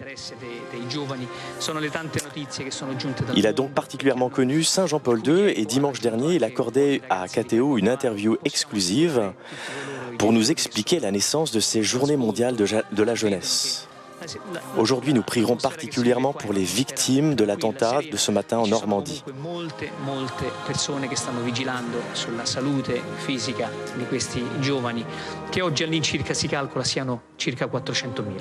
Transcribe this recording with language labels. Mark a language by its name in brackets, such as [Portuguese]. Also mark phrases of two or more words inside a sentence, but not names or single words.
[French] Il a donc particulièrement connu Saint Jean-Paul II et dimanche dernier, il accordait à KTO une interview exclusive pour nous expliquer la naissance de ces Journées mondiales de la jeunesse. Aujourd'hui, nous prierons particulièrement pour les victimes de l'attentat de ce matin en Normandie. [Italian] Molte persone che stanno vigilando sulla salute fisica di questi giovani, che oggi all'incirca si calcola siano circa 400.000.